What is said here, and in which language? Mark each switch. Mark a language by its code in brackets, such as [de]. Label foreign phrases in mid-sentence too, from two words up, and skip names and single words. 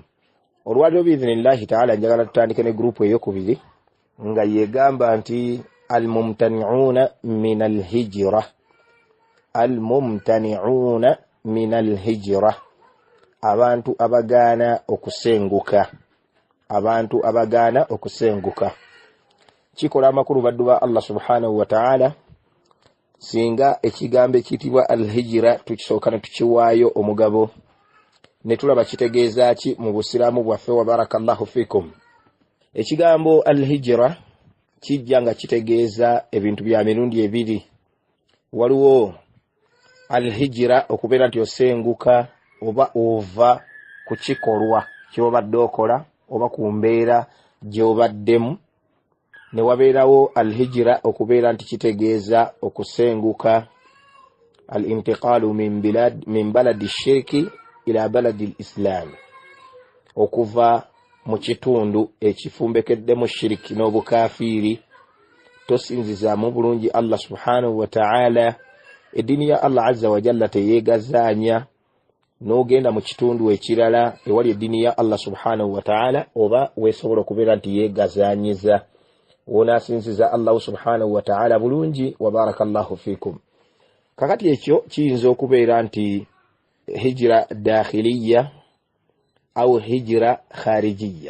[lg] Olwaliro [ar] بإذن الله تعالى [lg] njagala tutandike ne grupu eyokubiri nga yegamba nti [ar] الممتنعون من الهجرة. الممتنعون من الهجرة, [lg] abantu abagaana okusenguka. Abantu abagaana okusenguka. Kikola amakulu baddu ba Allah [ar] سبحانه وتعالى [lg] singa ekigambo ekitibwa alhijra tukisooka ne tukiwaayo omugabo ne tulaba kitegeeza ki mu busiraamu bwaffe. [ar] وبارك الله فيكم. [lg] Ekigambo alhijra kijja nga kitegeeza ebintu bya mirundi ebiri. Waliwo alhijra okubeera nti osenguka oba ova ku kikolwa ky'obadde okola oba ku mbeera gy'obaddemu, ne wabeerawo alhijra okubeera nti kitegeeza okusenguka [ar] الانتقال من بلد شرك إلى بلد إسلام, [lg] okuva mu kitundu ekifumbekeddemu shiriki n'obukafiiri tosinzizaamu bulungi Allah [ar] سبحانه وتعالى. [lg] Eddiini ya Allah [ar] عز وجل [lg] teyeegazaanya n'ogenda mu kitundu ekirala ewali eddiini ya Allah [ar] سبحانه وتعالى, [lg] oba weesobola okubeera nti yeegazaanyiza wonaasinziza Allah [ar] سبحانه وتعالى [lg] bulungi. [ar] وبارك الله فيكم. [lg] Kakati ekyo kiyinza okubeera nti [ar] هجرة داخلية أو هجرة خارجية.